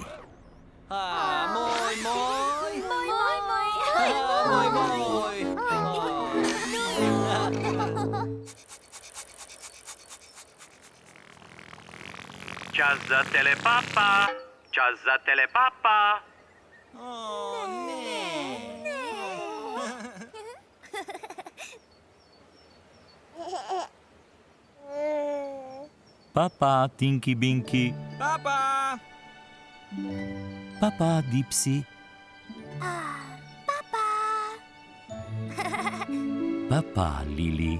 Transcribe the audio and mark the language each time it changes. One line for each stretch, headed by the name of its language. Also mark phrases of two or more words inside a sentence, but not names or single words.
Slovenian: Moj, moj. Čas za Telepapa. Čas za Telepapa. Papa, Tinky Winky. Papa. Papa, Dipsy. Papa, Lili.